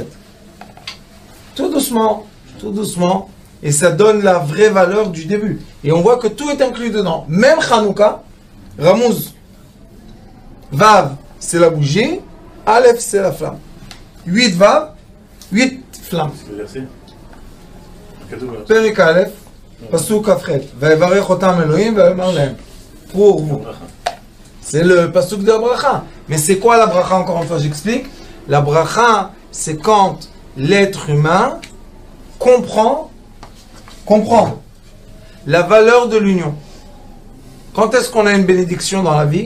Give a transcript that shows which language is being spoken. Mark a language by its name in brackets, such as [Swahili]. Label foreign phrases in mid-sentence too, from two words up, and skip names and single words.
[French] Tout doucement, et ça donne la vraie valeur du début. Et on voit que tout est inclus dedans. Même Hanouka, Ramouz, Vav, c'est la bougie, Aleph, c'est la flamme. 8 Vav, 8 flammes. [Hebrew] פרק אלף, פסוק כ"ח. ויברך אתם אלהים, ויאמר להם. [French] Pour vous. C'est le Pasuk de la bracha. Mais c'est quoi la bracha, encore une fois, j'explique. La bracha, c'est quand l'être humain comprend la valeur de l'union. Quand est-ce qu'on a une bénédiction dans la vie?